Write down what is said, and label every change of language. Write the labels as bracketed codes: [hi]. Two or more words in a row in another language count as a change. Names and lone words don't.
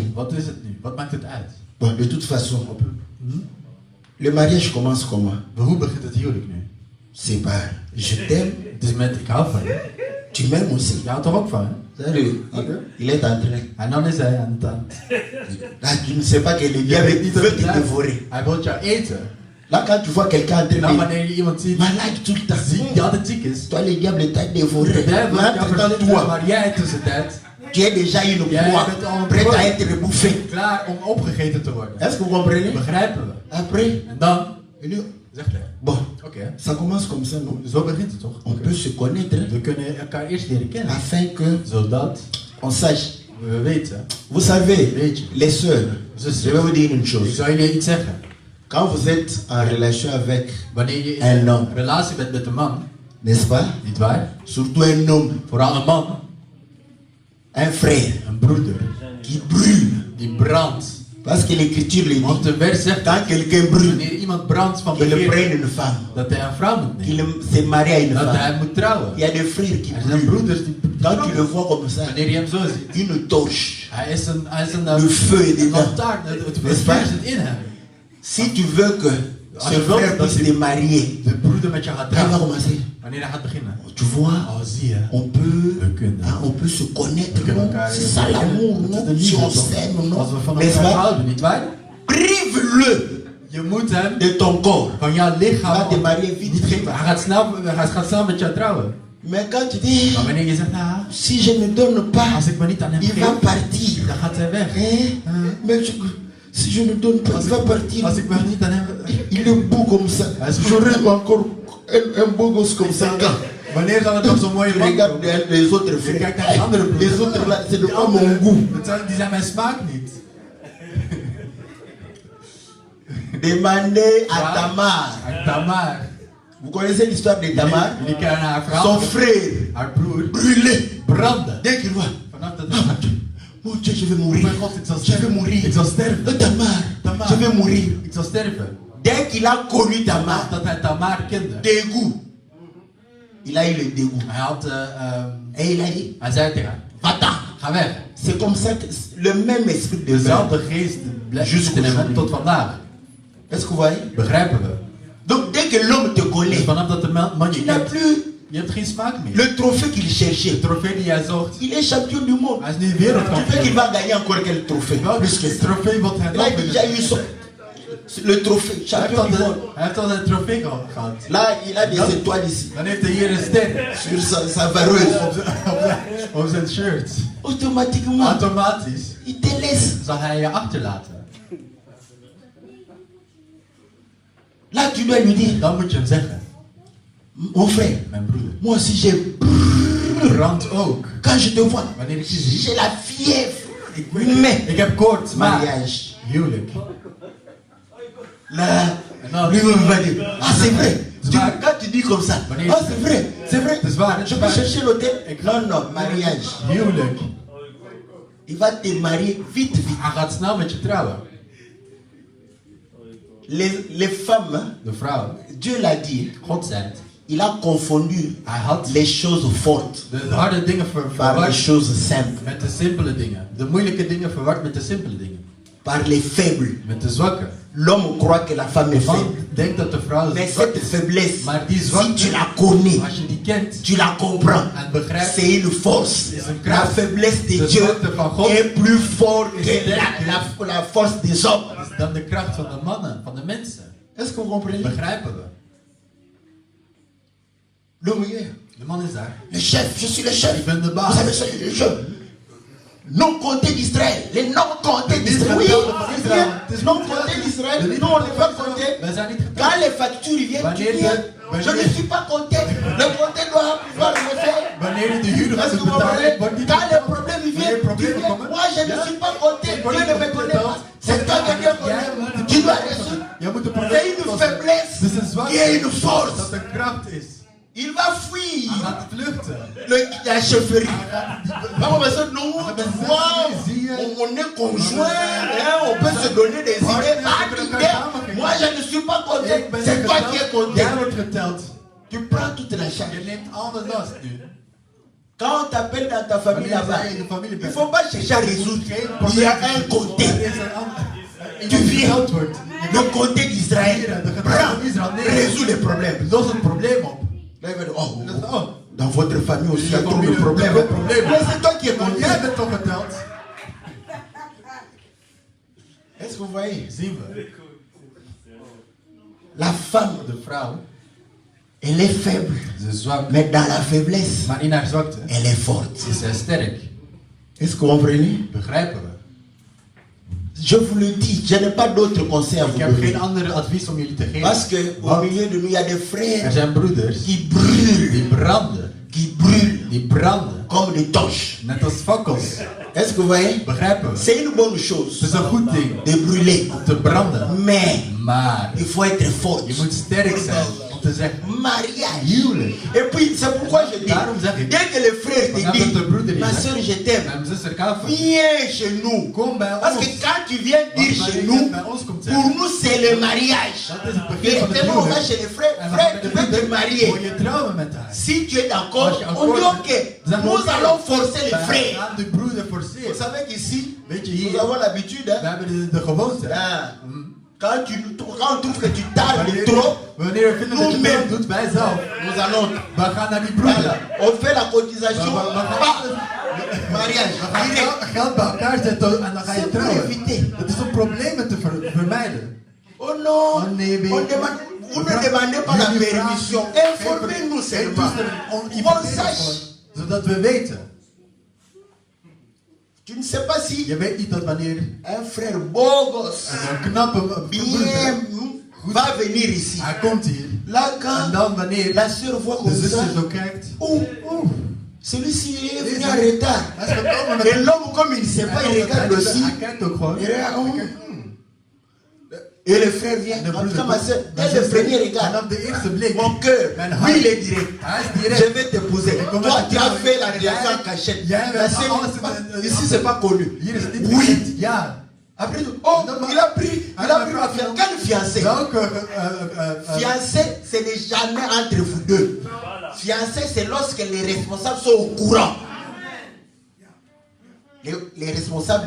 [nl] Wat is het nu? Wat maakt het uit? [fr] Bon, de toute façon, Hm? le mariage commence comment? [nl] Hoe begint het huwelijk nu? [fr] C'est pas je t'aime, [nl] Het is met ik hou van je. [fr] tu m'aimes aussi. [nl] Je houdt er ook van, hè? [fr] Salut. [nl] Oké. [fr] Il est en train. [nl] En dan is hij aan het aan. [fr] Là, tu ne sais pas que le diable veut te dévorer. [nl] Hij wil jou eten. [fr] Là, quand tu vois quelqu'un en train [nl] Nou, de wanneer je iemand ziet [fr] malade tout le temps, [nl] die altijd ziek is. [fr] toi, le diable t'a dévoré. [nl] De duivel [fr] Mais [nl] kan [fr] entre-temps, [nl] verzitten, [fr] toi, [nl] maar jij tussentijd [fr] tu es déjà une [nl] Jij [fr] proie, [nl] bent al een [fr] prête [nl] prooi. [fr] à être bouffée. [nl] klaar om opgegeten te worden. [fr] Est-ce que vous comprenez? [nl] Begrijpen we. [fr] Après, [nl] En dan [fr] il dit, [nl] zegt hij, [fr] bon, [nl] oké, [fr] ça commence comme ça, non? [nl] zo begint het toch? [fr] On peut se connaître [nl] We kunnen elkaar eerst leren kennen. [fr] afin que [nl] Zodat [fr] on sache. [nl] we weten. [fr] Vous savez, [nl] Weet je. [fr] les sœurs, je vais vous dire une [nl] Ik [fr] chose. [nl] zou jullie iets zeggen. [fr] Quand vous êtes en relation avec, [nl] Wanneer je En in dan? een relatie bent met een man, [fr] n'est-ce pas? [nl] niet waar? [fr] Surtout un homme, [nl] Vooral een man, [fr] un frère [nl] een broeder, [fr] qui brûle. [nl] die brandt. [fr] Parce que l'écriture le [nl] Want [fr] dit. [nl] de vers zegt, [fr] Quand quelqu'un brûle, [nl] wanneer iemand brandt van [fr] qu'il [nl] begeerte, [fr] prenne une femme, [nl] dat hij een vrouw moet [fr] qu'il [nl] nemen. [fr] se marie à une [nl] Dat hij [fr] femme. [nl] moet trouwen. [fr] Il y a des frères qui [nl] Er zijn [fr] brûlent. [nl] broeders die [fr] Quand tu le vois comme ça, [nl] wanneer je hem zo ziet, [fr] une torche, [nl] hij is een [fr] le feu est [nl] een [fr] dedans. [nl] lantaarn, het [fr] N'est-ce [nl] vuur [fr] pas? [nl] zit in hem. [fr] Si tu veux que [nl] Als [fr] ce [nl] je wilt [fr] frère [nl] dat [fr] puisse [nl] die- [fr] te marier, [nl] De broeder met je gaat [fr] quand il va [nl] trouwen. [fr] commencer, [nl] Wanneer hij gaat beginnen. [fr] tu vois, [nl] Oh, zie je. [fr] on peut, [nl] We kunnen. [fr] on peut se connaître, [nl] We kunnen [fr] non? [nl] elkaar [fr] C'est ça [nl] leren kennen. [fr] l'amour, [nl] Dat is [fr] non? [nl] de [fr] Si [nl] liefde, [fr] on [nl] toch? [fr] s'aime, non? [nl] Als we van [fr] N'est-ce [nl] elkaar [fr] pas? [nl] houden, niet waar? [fr] Prive-le [nl] Je moet hem [fr] de ton corps. [nl] van jouw [fr] Va [nl] lichaam [fr] te marier vite, [nl] niet [fr] vite. [nl] geven. Hij gaat snel met jou trouwen. [fr] Mais quand tu dis, [nl] Maar wanneer je zegt, nou, [fr] si je ne donne pas, [nl] als ik me niet aan hem [fr] il va [nl] geef, [fr] partir. [nl] dan gaat hij weg. [fr] Hein? Mais si je ne donne pas, il va partir. [nl] Als ik me niet aan hem... [fr] Il est beau comme ça. J'aurais encore un beau gosse comme ça. [nl] Wanneer zal het nog zo'n mooie [fr] Je [nl] man [fr] regarde [nl] komen? [fr] les autres [nl] Je [fr] frères. [nl] kijkt naar die andere broers. [fr] Les autres là, c'est de [nl] Die [fr] pas [nl] anderen, [fr] mon goût. [nl] die zijn mijn smaak niet. [fr] Demandez à Tamar. [nl] Aan Tamar. [fr] Vous connaissez l'histoire de Tamar? [nl] Jullie kennen haar [fr] Son [nl] verhaal. [fr] frère [nl] Haar broer [fr] brûlé. [nl] brandde. [fr] Dès qu'il voit, [nl] Vanaf dat [fr] ah mon Dieu, mon Dieu, je vais mourir. [nl] mijn god, ik zal [fr] Je vais [nl] sterven. [fr] mourir. [nl] Ik zal sterven. [fr] Tamar, [nl] Tamar. [fr] je vais mourir. [nl] Ik zal sterven. [fr] Dès qu'il a connu Tamar, [nl] Dat hij Tamar kende. [fr] dégoût. Il a eu le dégoût. [nl] Hij had... [fr] Et il a dit, [nl] hij zei tegen haar, [fr] va-t'en. [nl] ga weg. [fr] C'est comme ça que le même esprit de [nl] Dezelfde [fr] merde. [nl] geest blijft [fr] Jusqu'au [nl] in hem [fr] jour. [nl] tot vandaag. [fr] Est-ce que vous voyez? [nl] Begrijpen we? [fr] Donc dès que l'homme te [nl] Dus [fr] connaît, [nl] vanaf dat de man [fr] tu [nl] je [fr] n'as [nl] kent, [fr] plus [nl] je hebt geen smaak meer. [fr] le trophée qu'il [nl] De [fr] cherchait. [nl] trofee die jij zocht, [fr] Il est champion du monde. [nl] hij is nu [fr] Tu veux qu'il [nl] wereldkampioen. [fr] va gagner encore quel trophée? [nl] Welke [fr] Plus que ça. [nl] trofee wat hij [fr] Il a [nl] nog [fr] déjà eu son, le trophée, [nl] Hij heeft [fr] champion [nl] al [fr] du monde. [nl] hij heeft al een trofee gehad. [fr] Là, il a des étoiles ici, [nl] Dan heeft hij hier een ster [fr] sur sa vareuse. [nl] op zijn shirt. [fr] Automatiquement, [nl] Automatisch [fr] il te laisse. [nl] zal hij je achterlaten. [fr] Là, tu dois lui dire, [nl] Dan moet je hem zeggen, [fr] mon frère, [nl] mijn broeder, [fr] moi aussi j'ai... [nl] brand ook. [fr] Quand je te vois, [nl] Wanneer ik je zie, [fr] j'ai la fièvre. Mais, [nl] ik heb koorts, maar [fr] mariage. [nl] huwelijk. [fr] Là, Non, lui-même va dire, ah c'est vrai. C'est Tu- vrai. quand tu dis comme ça, [nl] Wanneer- [fr] ah c'est vrai, c'est vrai. [nl] Het is waar, het [fr] Je [nl] is [fr] peux [nl] waar. [fr] chercher l'hôtel. Non, non, mariage. [nl] Huwelijk. [fr] Il va te marier vite, vite. [nl] Hij gaat snel met je trouwen. [fr] Les femmes, hein, [nl] De vrouw, [fr] Dieu l'a dit, [nl] God zei het. [fr] il a confondu [nl] Hij had [fr] les choses fortes [nl] de harde dingen [fr] par les [nl] verward [fr] choses simples, [nl] met de simpele dingen. De moeilijke dingen verward met de simpele dingen. [fr] par les faibles. [nl] Met de zwakke. [fr] L'homme croit que la femme est [nl] Man [fr] faible. [nl] denkt dat de vrouw [fr] Mais [nl] zwak [fr] cette [nl] is. [fr] faiblesse, [nl] Maar die [fr] si [nl] zwakte, [fr] tu la connais, [nl] als je die kent [fr] tu la comprends, [nl] en begrijpt, [fr] c'est une force. [nl] is een [fr] La [nl] kracht. [fr] faiblesse de [nl] De [fr] Dieu [nl] zwakte van God [fr] est plus forte [nl] is [fr] que [nl] sterker. [fr] la force des hommes. [nl] is dan de kracht van de mannen, van de mensen. [fr] Est-ce que vous comprenez? [nl] Begrijpen we? [fr] L'homme est [nl] De man is daar. [fr] le chef, je suis le chef. [nl] Ik ben de [fr] Vous [nl] baas. [fr] savez, c'est le chef. Non-compté d'Israël. Les non-comptés d'Israël. Oui, c'est bien. Non-compté d'Israël. Nous, on n'est pas comptés. [nl] Wij zijn niet [fr] Quand [nl] getrouwd. [fr] les factures viennent, tu [nl] Wanneer [fr] viens. [nl] de- [fr] Je ne suis pas compté. Le compté doit pouvoir le faire. [nl] Wanneer je de huur [fr] Est-ce [nl] gaat [fr] que vous comprenez? [nl] betalen, wordt niet [fr] Quand les problèmes [nl] Wanneer [fr] viennent, tu [nl] problemen [fr] viens. [nl] komen, [fr] Moi, je ne [nl] ja. [fr] suis pas compté. [nl] Ik word [fr] Dieu [nl] niet [fr] ne me connaît pas. [nl] betaald. [fr] C'est toi que Dieu connaît. Tu dois résoudre. [nl] Je moet de [fr] C'est [nl] probleem [fr] une [nl] oplossen. [fr] faiblesse [nl] Het is een zwakte. [fr] qui est une force. [nl] Dat een kracht is. [fr] Il va fuir. [nl] Hij gaat vluchten. [fr] La chefferie. Maman, mais ça, nous, tu vois, on est conjoints, hein, on peut se donner des idées. Ah, idée. Moi, je ne suis pas compté. [nl] Ik ben [fr] C'est toi qui es [nl] geteld. [fr] compté. [nl] Jij wordt geteld. [fr] Tu prends toute la charge. [nl] Je neemt al de last nu. [fr] Quand on t'appelle dans ta famille [nl] Wanneer [fr] là-bas, [nl] zij in de familie [fr] il ne [nl] bent. [fr] faut pas chercher à résoudre. Il y a un côté. [nl] Er is een ander. [fr] Tu viens. [nl] Antwoord. [fr] Le côté d'Israël. Prends. Résous les problèmes. [nl] Los het probleem op. [fr] Là, il va dire, oh, [nl] Oh, [fr] dans votre famille aussi, il y a Dans trop votre de problèmes. famille, problème. Mais c'est toi qui es [nl] maar [fr] compté. [nl] jij bent toch geteld? [fr] Est-ce que vous voyez? [nl] Zien we. [fr] La femme, [nl] De vrouw, [fr] elle est faible. [nl] ze is zwak. [fr] Mais dans la faiblesse, [nl] Maar in haar zwakte [fr] elle est forte. [nl] is zij sterk. [fr] Est-ce que vous comprenez? [nl] Begrijpen we. [fr] Je vous le dis, je n'ai pas d'autres conseils à vous [nl] Ik heb [fr] donner. [nl] geen andere advies om jullie te geven. [fr] Parce que au [nl] Want [fr] milieu de nous, il y a des [nl] er [fr] frères [nl] zijn broeders [fr] qui brûlent, [nl] die branden. Die branden. [fr] comme des torches. [nl] Net als fakkels. [fr] Est-ce que vous voyez? [nl] Begrijpen we. [fr] C'est une bonne [nl] Het [fr] chose [nl] is een goed ding [fr] de brûler. [nl] om te branden. [fr] Mais [nl] Maar [fr] il faut être fort. [nl] je moet sterk zijn om te zeggen [fr] Mariage. [nl] huwelijk. [fr] Et puis, c'est pourquoi je dis, [nl] Daarom zeg ik, [fr] dès que les frères te [nl] vanaf dat de broeder [fr] disent, [nl] je [fr] ma [nl] zegt, [fr] soeur, je t'aime, [nl] mijn zuster kan van je. [fr] viens chez nous. [nl] Kom bij [fr] Parce [nl] ons. [fr] que quand tu viens dire [nl] Want [fr] chez [nl] wanneer je [fr] nous, [nl] bij ons komt [fr] pour [nl] zeggen, [fr] nous, c'est le mariage. [nl] dat is het begin [fr] Et [nl] van het [fr] tellement on va [nl] huwelijk. [fr] chez les frères, [nl] En we [fr] frère, [nl] gaan [fr] tu [nl] met de [fr] veux te [nl] broeder, [fr] marier. [nl] wil je trouwen met haar. [fr] Si tu es d'accord, [nl] Als je [fr] on dit [nl] akkoord [fr] ok, [nl] bent, dan [fr] nous [nl] oké. [fr] allons forcer les [nl] Wij [fr] frères. [nl] gaan de broeder [fr] Vous [nl] forceren. [fr] savez qu'ici, [nl] Weet je, [fr] nous [nl] hier, [fr] avons l'habitude, [nl] we [fr] hein, [nl] hebben de gewoonte. [fr] quand on trouve que tu tardes trop, [nl] Wanneer we vinden dat je [fr] Nous-mêmes. [nl] het doet, wij zelf. [fr] nous allons, [nl] We gaan naar die broeder. [fr] voilà, on fait la cotisation, [nl] We gaan [fr] mariage, direct. [nl] geld bij elkaar zetten en dan ga je [fr] C'est pour [nl] trouwen. [fr] éviter. [nl] Het is om problemen te vermijden. [fr] Oh non, [nl] Oh nee, [fr] on demande, vous ne demandez pas la permission, informez-nous seulement. On sache. [nl] Zodat we weten. [fr] Tu ne sais pas si [nl] Je weet niet dat wanneer [fr] un frère beau gosse, [nl] een knappe broeder, [fr] bien, va venir ici. [nl] hij komt hier. [fr] Là, [nl] En [fr] quand [nl] dan wanneer [fr] la sœur voit [nl] de [fr] comme ça, [nl] zuster zo kijkt. [fr] celui-ci est venu en retard. [nl] Hij is gekomen met [fr] Et l'homme, comme il ne sait pas, il regarde aussi. [nl] Hij kijkt ook gewoon. [fr] Il regarde, Et le frère vient. [nl] De [fr] En tout [nl] broeder [fr] cas, ma soeur, [nl] komt. [fr] dès le premier regard, [nl] Vanaf de eerste blik. [fr] mon cœur, [nl] Mijn [fr] lui, [nl] hart. [fr] il est direct. [nl] Hij is [fr] Je [nl] direct. [fr] vais t'épouser. [nl] kom [fr] Toi, [nl] met [fr] tu [nl] de [fr] as [nl] trouw. [fr] fait la [nl] En [fr] liaison [nl] jij- [fr] en cachette. [nl] jij [fr] Mais [nl] bent [fr] c'est- [nl] alles in- [fr] Ici, c'est pas connu. [nl] Hier is het niet [fr] Oui. [nl] bekend. Ja. [fr] Après tout, oh, il a pris ma fiancée. Quelle fiancée? [nl] Welke [fr] Fiancé, ce n'est jamais entre vous deux. Fiancé, c'est lorsque les responsables sont au courant. Les responsables de